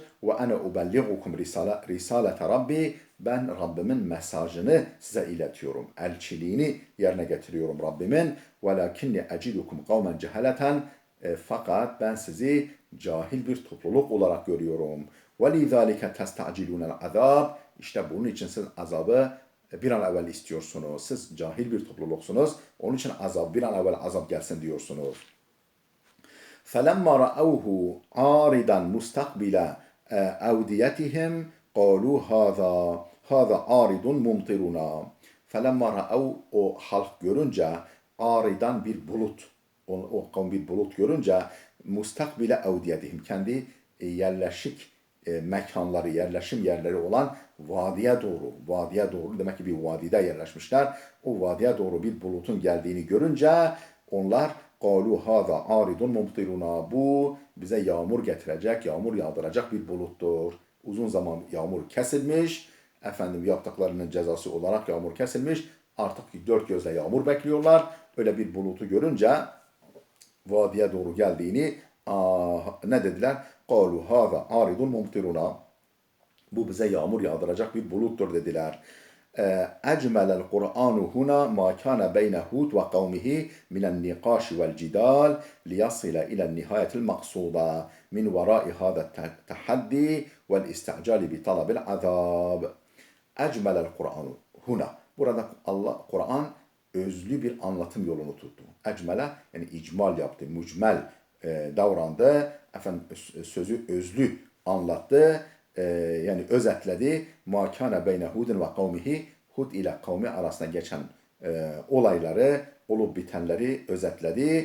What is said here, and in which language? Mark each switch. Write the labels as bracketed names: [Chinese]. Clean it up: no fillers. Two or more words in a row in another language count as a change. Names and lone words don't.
[Arabic] وأنا أبلغكم رسالات ربي. [Turkish] Ben Rabbimin mesajını size iletiyorum. Elçiliğini yerine getiriyorum Rabbimin. [Arabic] ولكني أجدكم قوما جهالة. [Turkish] Fakat ben sizi cahil bir topluluk olarak görüyorum. [Arabic] وَلِذَٰلِكَ تَسْتَعْجِلُونَ الْعَذَابِ. [Turkish] İşte bunun için siz azabı bir an evvel istiyorsunuz. Siz cahil bir topluluksunuz. Onun için bir an evvel azap gelsin diyorsunuz. [Arabic] فَلَمَّا رَأَوْهُ عَارِضًا مُسْتَقْبِلَ اَوْدِيَتِهِمْ قَالُوا هَذَا عَارِضٌ مُمْطِرُنَا. فَلَمَّا رَأَوْ, [Turkish] o halk görünce, aridan bir bulut, o kavim bir bulut görünce, [Arabic] مستقبل أوديتهم, [Turkish] kendi yerleşik mekanları, yerleşim yerleri olan vadiye doğru, demek ki bir vadide yerleşmişler. O vadiye doğru bir bulutun geldiğini görünce onlar [Arabic] قَالُوا هَذَا عَارِضٌ مُمْطِرُنَا, [Turkish] bu bize yağmur getirecek, yağmur yağdıracak bir buluttur. Uzun zaman yağmur kesilmiş, yaptıklarının cezası olarak yağmur kesilmiş. Artık dört gözle yağmur bekliyorlar. Öyle bir bulutu görünce vadiye doğru geldiğini ne dediler? [Arabic] قَالُوا هَذَا عَارِضٌ مُمْطِرُنَا, [Turkish] bu bize yağmur yağdıracak bir buluttur dediler. [Arabic] أجمل القرآن هنا ما كان بين هود وقومه من النقاش والجدال ليصل إلى النهاية المقصودة من وراء هذا التحدي والاستعجال بطلب العذاب. أجمل القرآن هنا, [Turkish] burada Kur'an özlü bir anlatım yolunu tuttu. Ecmele yani icmal yaptı, mücmel davrandı, sözü özlü anlattı, yani özetledi. [Arabic] ما كان بين هود وقومه, [Turkish] Hud ile kavmi arasında geçen olayları, olup bitenleri özetledi.